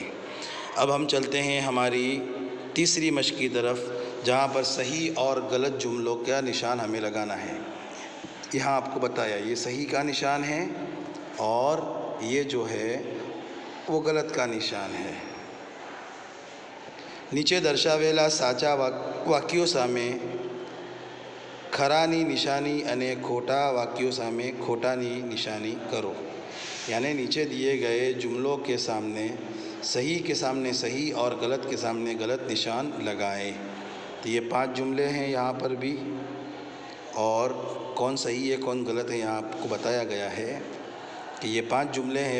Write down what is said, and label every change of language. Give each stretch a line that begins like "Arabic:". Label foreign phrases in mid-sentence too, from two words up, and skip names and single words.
Urdu: اب ہم چلتے ہیں ہماری تیسری مشق کی طرف، جہاں پر صحیح اور غلط جملوں کا نشان ہمیں لگانا ہے۔ یہاں آپ کو بتایا یہ صحیح کا نشان ہے اور یہ جو ہے وہ غلط کا نشان ہے۔
Gujarati: نیچے દર્શાવેલા સાચા વાક્યો સામે ખરાની નિશાની અને ખોટા વાક્યો સામે ખોટાની નિશાની કરો،
Urdu: یعنی نیچے دیے گئے جملوں کے سامنے صحیح کے سامنے صحیح اور غلط کے سامنے غلط نشان لگائیں۔ تو یہ 5 جملے ہیں یہاں پر بھی، اور کون صحیح ہے کون غلط ہے یہاں آپ کو بتایا گیا ہے کہ یہ 5 جملے ہیں۔